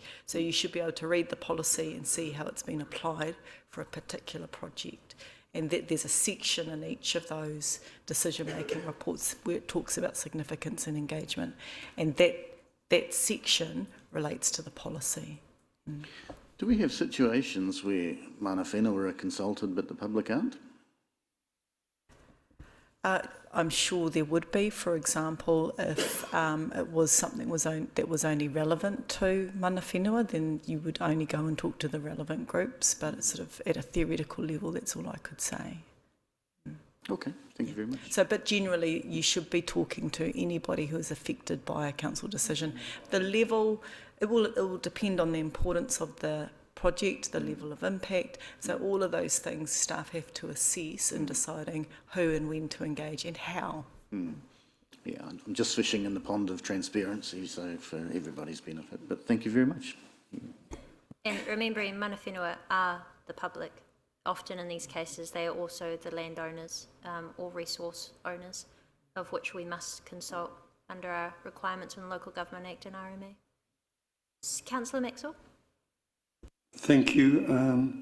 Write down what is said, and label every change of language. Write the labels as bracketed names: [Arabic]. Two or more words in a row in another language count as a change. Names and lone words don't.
[English] So you should be able to read the policy and see how it's been applied for a particular project. And that there's a section in each of those decision-making reports where it talks about significance and engagement, and that section relates to the policy. Do we have situations where [Māori] mana whenua [English] are consulted but the public aren't? I'm sure there would be. For example, if it was something that was only relevant to [Māori] mana whenua, [English] then you would only go and talk to the relevant groups, but it's sort of at a theoretical level, that's all I could say. Okay, thank you very much. So, but generally, you should be talking to anybody who is affected by a council decision. The level, it will depend on the importance of the project, the level of impact. So all of those things staff have to assess in deciding who and when to engage and how. Yeah, I'm just fishing in the pond of transparency, so for everybody's benefit. But thank you very much. And remembering [Māori] mana whenua [English] are the public. Often in these cases, they are also the landowners or resource owners, of which we must consult under our requirements in the Local Government Act and RMA. Councillor Maxwell. Thank you.